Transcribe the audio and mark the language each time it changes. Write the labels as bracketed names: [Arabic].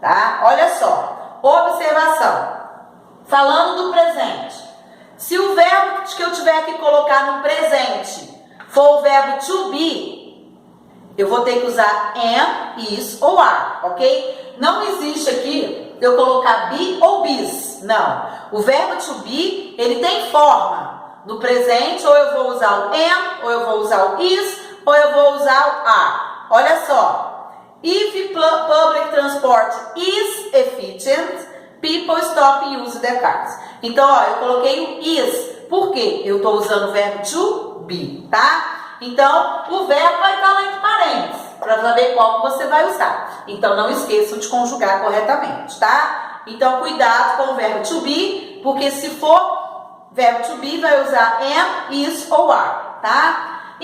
[Portuguese] tá? Olha só, observação. Falando do presente, se o verbo que eu tiver que colocar no presente for o verbo to be, eu vou ter que usar am, is ou are, ok? Não existe aqui eu colocar be ou bis, não. O verbo to be, ele tem forma. No presente, ou eu vou usar o am, ou eu vou usar o is, ou eu vou usar o are. Olha só. [English] If public transport is efficient, people stop using their cars. [Portuguese] Então, ó, eu coloquei o is. Por quê? Eu estou usando o verbo to be, tá? Então, o verbo vai estar lá entre parênteses, para saber qual que você vai usar. Então, não esqueçam de conjugar corretamente, tá? Então, cuidado com o verbo to be, porque se for verbo to be, vai usar am, is ou are, tá?